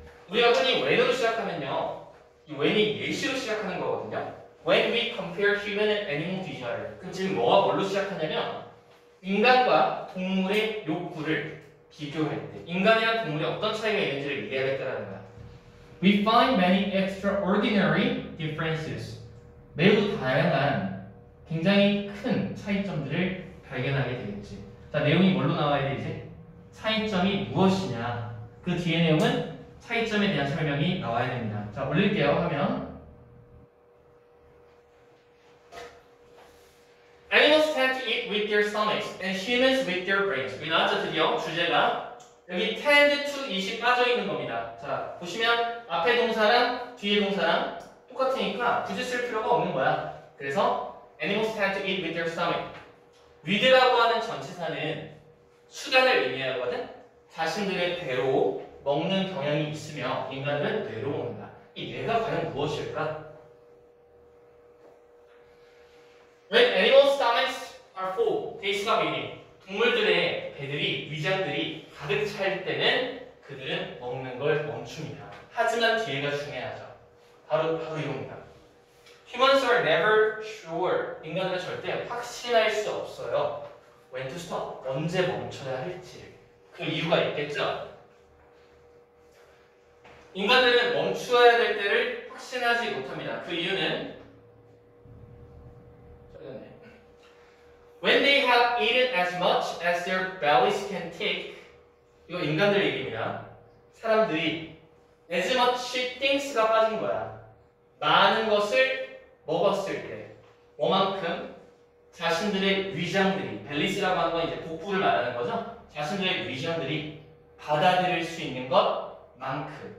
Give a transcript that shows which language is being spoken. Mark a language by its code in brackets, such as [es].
[ko] 우리가 흔히 when으로 시작하면요. 이 when이 예시로 시작하는 거거든요. [en] When we compare human and animal desire. [ko] 그럼 지금 뭐가 뭘로 시작하냐면 인간과 동물의 욕구를 비교할 때 인간이랑 동물이 어떤 차이가 있는지를 얘기하겠다는 거야. [en] We find many extraordinary differences. [ko] 매우 다양한 굉장히 큰 차이점들을 발견하게 되겠지. 자, 내용이 뭘로 나와야 돼 이제? 차이점이 무엇이냐. 그 뒤에 내용은 차이점에 대한 설명이 나와야 됩니다. 자, 올릴게요 하면 [en] Animals tend to eat with their stomachs and humans with their brains. [ko] 여기 나왔죠 드디어 주제가. 여기 [en] tend to eat [ko] 이 빠져있는 겁니다. 자, 보시면 앞에 동사랑 뒤에 동사랑 똑같으니까 굳이 쓸 필요가 없는 거야. 그래서 [en] Animals tend to eat with their stomach. [ko] with라고 하는 전치사는 수단을 의미하거든. 자신들의 배로 먹는 경향이 있으며 인간은 뇌로 먹는다. 이 뇌가 과연 무엇일까? [en] When animal stomachs are full, they stop eating. [ko] 동물들의 배들이, 위장들이 가득 찰 때는 그들은 먹는 걸 멈춥니다. 하지만 뒤에가 중요하죠. 바로 이겁니다. [en] Humans are never sure. [ko] 인간은 절대 확신할 수 없어요. [en] When to stop. [ko] 언제 멈춰야 할지. 그 이유가 있겠죠? 인간들은 멈추어야 될 때를 확신하지 못합니다. 그 이유는 [en] When they have eaten as much as their bellies can take. [ko] 이거 인간들 얘기입니다. 사람들이 [en] as much things [ko] 가 빠진 거야. 많은 것을 먹었을 때 뭐만큼 자신들의 위장들이 벨리스라고 하는 건 이제 복부를 말하는 거죠. 자신들의 위장들이 받아들일 수 있는 것만큼.